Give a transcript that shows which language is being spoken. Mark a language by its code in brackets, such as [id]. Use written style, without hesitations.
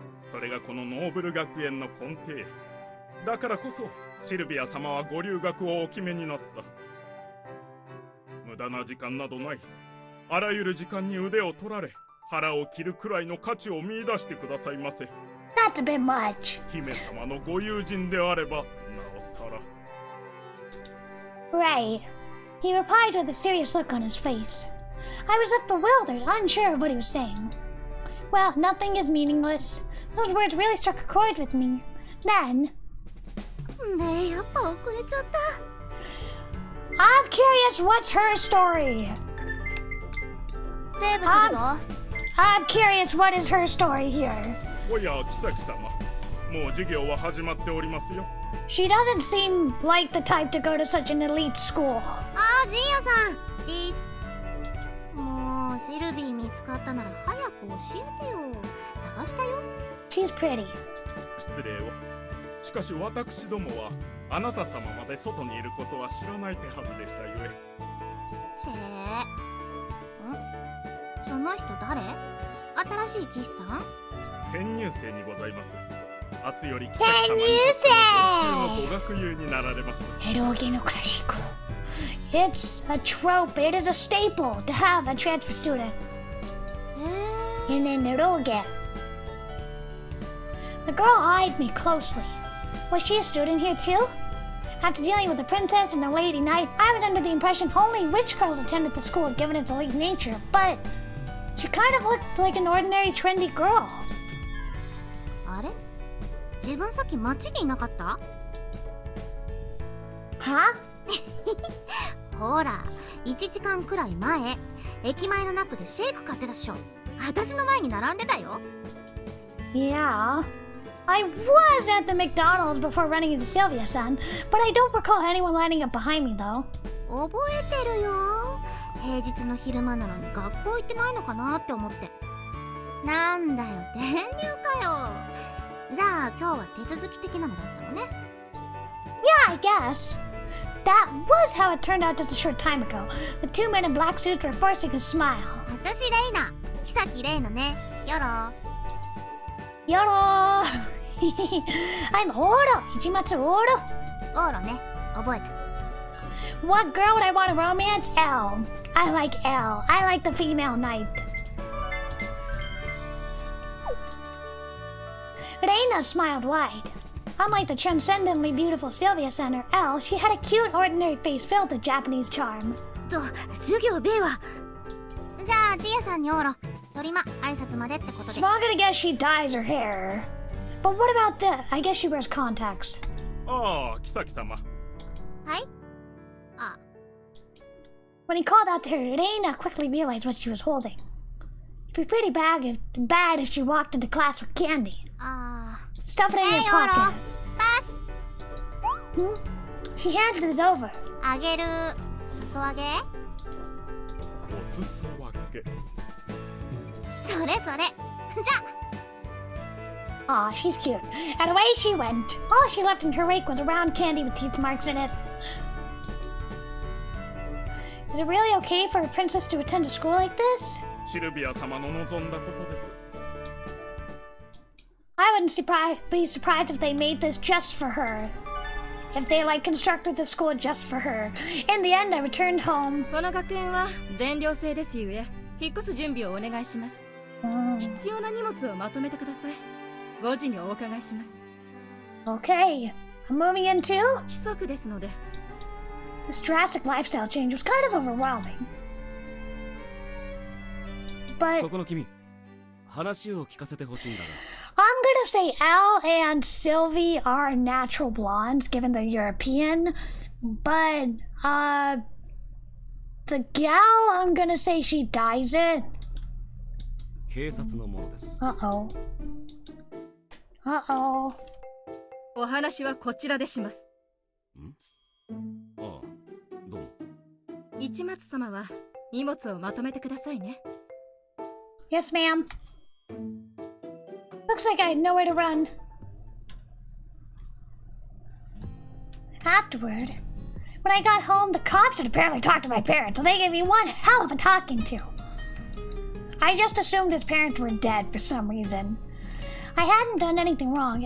[ja] それがこのノーブル学園の根底。だからこそシルビア様はご留学をお決めになった。無駄な時間などない。あらゆる時間に腕を取られ、腹を切るくらいの価値を見出してくださいませ。 [en] That's a bit much. [ja] 姫様のご友人であればなおさら。 [en] Right. He replied with a serious look on his face. I was left bewildered, unsure of what he was saying. Well, nothing is meaningless. Those words really struck a chord with me. Then... [ja] ねえ、やっぱ遅れちゃった。 [en] I'm curious, what's her story? [ja] セーブするぞ。 [en] I'm curious, what is her story here? [ja] おや、妃様。もう授業は始まっておりますよ。 [en] She doesn't seem like the type to go to such an elite school. [ja] あー、ジンヤさん。ジース。もう、シルビー見つかったなら早く教えてよ。探したよ。 [en] She's pretty. [ja] 失礼を。しかし私どもはあなた様まで外にいることは知らない手はずでしたゆえ。チェー。その人誰？新しい騎士さん？編入生にございます。明日より編入生！の語学友になられます。 eroge no klasiko. [en] It's a trope. It is a staple to have a transfer student in an eroge. The girl eyed me closely. Was she a student here too? After dealing with a princess and a lady knight, I was under the impression only rich girls attended the school given its elite nature, but she kind of looked like an ordinary trendy girl. [ja] あれ、自分さっき街にいなかった？ [en] Huh? [ja] ほら、1時間くらい前、駅前のナックでシェイク買ってたっしょ。私の前に並んでたよ。 [en] Yeah. I was at the McDonald's before running into Sylvia-san, but I don't recall anyone lining up behind me though. [ja] 覚えてるよ。平日の昼間なのに学校行ってないのかなって思って。なんだよ、転入かよ。じゃあ今日は手続き的なのだったのね。 [en] Yeah, I guess. That was how it turned out just a short time ago. The two men in black suits were forcing a smile. [ja] 私レイナ、久木レイナね。よろ。 Yoro! [en] I'm Oro! Ichimatsu Oro! [ja] オーロね、覚えた。 [en] What girl would I want to romance? L. I like L. I like the female knight. Reina smiled wide. Unlike the transcendently beautiful Sylvia-san or L, she had a cute, ordinary face filled with Japanese charm. [ja] 授業 B は。じゃあジエさんにオーロ。とりま、挨拶までってことで。 [en] So I'm gonna guess she dyes her hair. But what about the... I guess she wears contacts. [ja] ああ、キサキ様。はい。あ。 [en] When he called out to her, Reina quickly realized what she was holding. It'd be pretty bad if she walked into class with candy. [ja] あ。 [en] Stuff it in your [ja] オーロ。 [en] pocket. [ja] パス。 [en] Hmm? She handed it over. [ja] あげる。裾上げ。お裾分け。それそれ。じゃ。 [en] Aw, she's cute. And away she went. All she left in her wake was a round candy with teeth marks in it. Is it really okay for a princess to attend a school like this? [ja] シルビア様の望んだことです。 [en] I wouldn't be surprised if they made this just for her. If they, constructed the school just for her. In the end, I returned home. [ja] この学園は全寮制ですゆえ、引っ越す準備をお願いします。必要な荷物をまとめてください。 5時にお伺いします。 [en] Okay, I'm moving in too? [ja] 規則ですので。 [en] This drastic lifestyle change was kind of overwhelming. But [ja] そこの君、話を聞かせてほしいんだが。 [en] I'm gonna say Al and Sylvie are natural blondes given they're European. But, the gal, I'm gonna say she dyes it. [ja] 警察のものです。 [en] Uh-oh. Uh-oh. [ja] お話はこちらでします。ああ、どうも。市松様は荷物をまとめてくださいね。 [en] Yes, ma'am. Looks like I had nowhere to run. Afterward, when I got home, the cops had apparently talked to my parents, and they gave me one hell of a talking to. I just assumed his parents were dead for some reason. I hadn't done anything wrong.